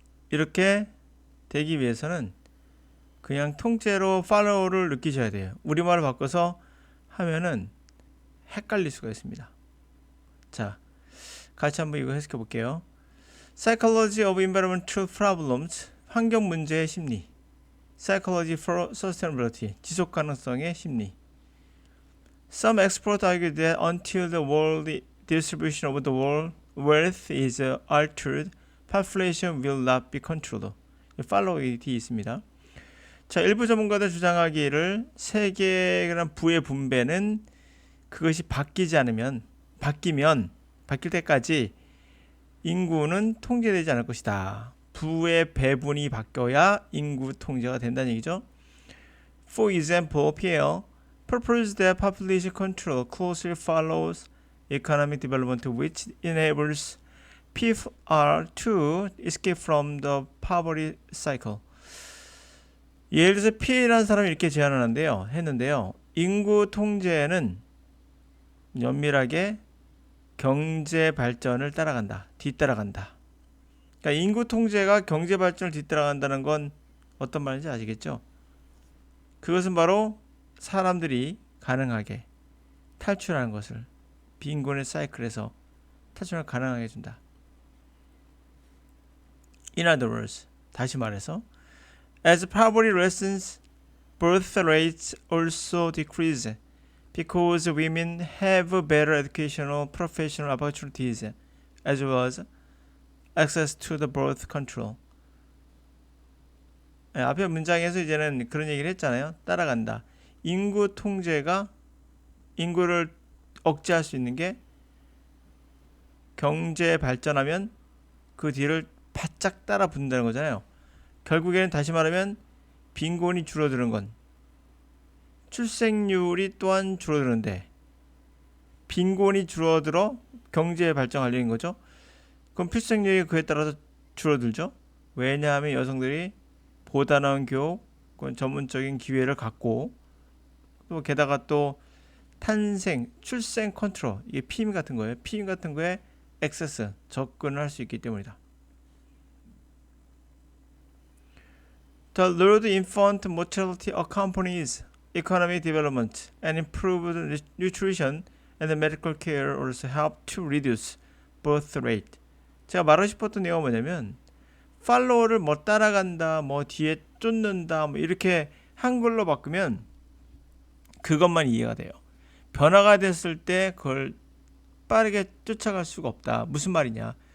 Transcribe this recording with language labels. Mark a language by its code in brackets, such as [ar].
[ko] 이렇게 되기 위해서는 그냥 통째로 follow를 느끼셔야 돼요. 우리말을 바꿔서 하면은 헷갈릴 수가 있습니다. 자, 같이 한번 이거 해석해 볼게요. [en] Psychology of Environmental Problems, [ko] 환경 문제의 심리. [en] Psychology for Sustainability, [ko] 지속 가능성의 심리. [en] Some experts argue that until the world distribution of the world wealth is altered, population will not be controlled. [ko] follow 뒤에 있습니다. 자, 일부 전문가들 주장하기를 세계의 부의 분배는 그것이 바뀌면 바뀔 때까지 인구는 통제되지 않을 것이다. 부의 배분이 바뀌어야 인구 통제가 된다는 얘기죠. [en] For example, Pierre proposed that population control closely follows economic development, which enables people to escape from the poverty cycle. [ko] 예를 들어서 Pierre라는 사람이 이렇게 했는데요. 인구 통제는 면밀하게 경제 발전을 뒤따라간다. 그러니까 인구 통제가 경제 발전을 뒤따라간다는 건 어떤 말인지 아시겠죠? 그것은 바로 사람들이 가능하게 탈출하는 것을 빈곤의 사이클에서 탈출을 가능하게 해준다. [en] In other words, [ko] 다시 말해서 [en] as poverty lessens, birth rates also decrease because women have better educational, professional opportunities as well as access to the birth control. [ko] 앞에 문장에서 이제는 그런 얘기를 했잖아요. 따라간다. 인구 통제가 인구를 억제할 수 있는 게 경제 발전하면 그 뒤를 바짝 따라 붙는다는 거잖아요. 결국에는 다시 말하면 빈곤이 줄어드는 건 출생률이 또한 줄어드는데 빈곤이 줄어들어 경제 발전하려는 거죠. 그럼 출생률이 그에 따라서 줄어들죠. 왜냐하면 여성들이 보다 나은 교육, 전문적인 기회를 갖고 또 게다가 또 출생 컨트롤, 이게 피임 같은 거예요. 피임 같은 거에 액세스, 접근을 할 수 있기 때문이다. [en] The lowered infant mortality accompanies economic development and improved nutrition and medical care also help to reduce birth rate. [ko] 제가 말하고 싶었던 내용은 뭐냐면 follow를 뭐 따라간다, 뭐 뒤에 쫓는다, 뭐 이렇게 한글로 바꾸면 그것만 이해가 돼요. 변화가 됐을 때 그걸 빠르게 쫓아갈 수가 없다. 무슨 말이냐?